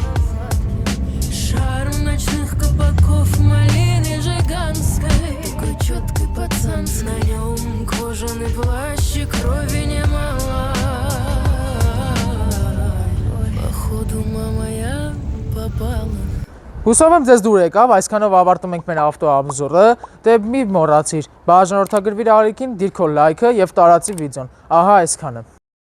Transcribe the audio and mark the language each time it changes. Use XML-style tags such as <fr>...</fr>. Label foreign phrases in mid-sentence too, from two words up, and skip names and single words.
<ru>Шарм ночных кабаков малины жиганской. Такой четкий пацан, на нем кожаный плащ и крови немало. Походу, мама, я попала.</ru> <hy>Հուսով եմ ձեզ դուր եկավ, այսքանով ավարտում ենք մեր ավտոաբզորը, դե մի մոռացիր, բաժանորդագրվիր Արիկին, դիր քո լայքը եւ տարածի վիդեոն, ահա այսքանը։</hy>